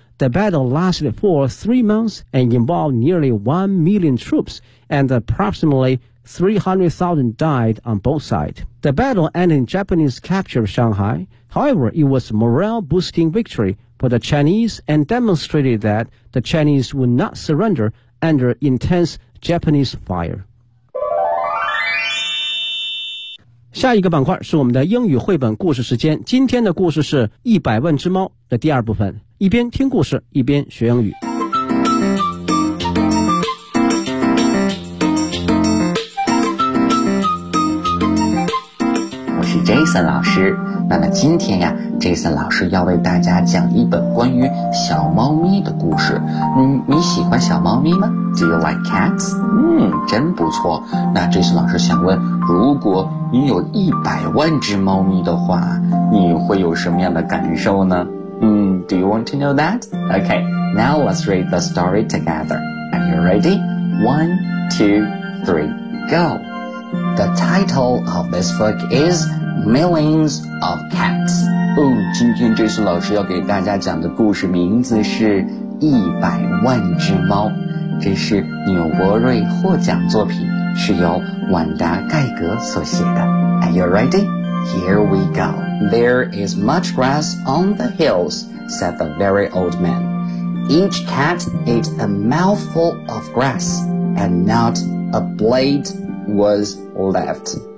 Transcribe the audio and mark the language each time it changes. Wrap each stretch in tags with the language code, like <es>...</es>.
<en>The battle lasted for 3 months and involved nearly 1 million troops, and approximately 300,000 died on both sides. The battle ended in Japanese capture of Shanghai. However, it was a morale-boosting victory for the Chinese and demonstrated that the Chinese would not surrender under intense Japanese fire.</en> <zh>下一个板块是我们的英语绘本故事时间。今天的故事是《一百万只猫》的第二部分，一边听故事，一边学英语。我是 Jason 老师，那么今天呀 ，Jason 老师要为大家讲一本关于小猫咪的故事。你喜欢小猫咪吗 ？</zh> <en>Do you like cats？</en> <zh>真不错。那 Jason 老师想问，如果你有一百万只猫咪的话，你会有什么样的感受呢？</zh> <en>Do you want to know that? Okay, now let's read the story together. Are you ready? 1, 2, 3, go! The title of this book is Millions of Cats.</en> <zh>今天这次老师要给大家讲的故事名字是一百万只猫。这是纽伯瑞获奖作品，是由婉达盖格所写的。</zh> <en>Are you ready? Here we go. There is much grass on the hills, said the very old man. Each cat ate a mouthful of grass, and not a blade was left.</en>